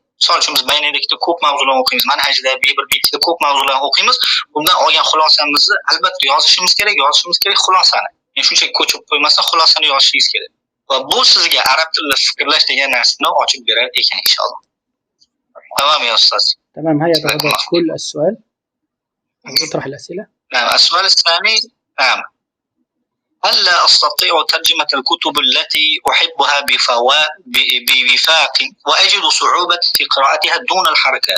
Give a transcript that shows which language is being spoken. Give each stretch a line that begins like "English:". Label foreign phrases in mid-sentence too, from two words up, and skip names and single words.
Uzbek: Misol uchun biz Baynadakda ko'p mavzularni o'qiymiz, Manhajda, Bebrikda ko'p mavzularni o'qiymiz. Bundan olgan xulosamizni albatta yozishimiz kerak xulosani. Ya'ni shunchaki ko'chib qo'ymasdan xulosani yozishingiz kerak. Va bu sizga arab tilida fikrlash degan narsani ochib berar ekan inshaalloh.
Arabic: تمام يا أستاذ. تمام. هيا تفضل كل السؤال. اطرح الأسئلة. نعم. السؤال الثاني. نعم. هل لا أستطيع ترجمة الكتب التي أحبها بوفاق وأجد صعوبة في قراءتها دون الحركات؟